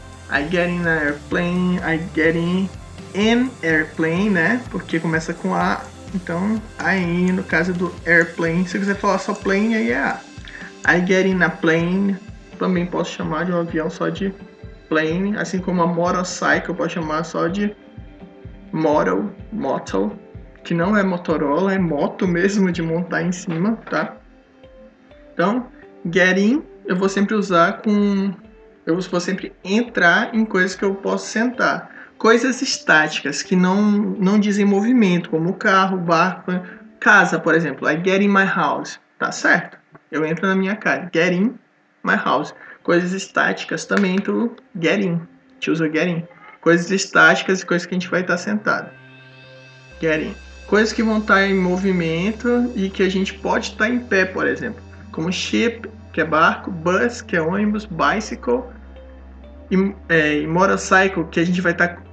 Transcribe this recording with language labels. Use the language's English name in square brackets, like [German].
[English] I get in an airplane, I get in an airplane, né? [Portuguese] Porque começa com A, então aí no caso do airplane, se quiser falar só plane, aí é A. [English] I get in a plane, [Portuguese] também posso chamar de um avião só de plane, assim como a motorcycle eu posso chamar só de moto, que não é Motorola, é moto mesmo, de montar em cima, tá? Então, get in eu vou sempre usar eu vou sempre entrar em coisas que eu posso sentar. Coisas estáticas, que não dizem movimento, como carro, barco, casa, por exemplo. [English] I get in my house, tá certo? [Portuguese] Eu entro na minha casa. [English] Get in my house. [Portuguese] Coisas estáticas também, tu get in. Te usa get in. Coisas estáticas e coisas que a gente vai estar sentado. Get in. Coisas que vão estar em movimento e que a gente pode estar em pé, por exemplo. Como ship, que é barco, bus, que é ônibus, bicycle e motorcycle, que a gente vai estar...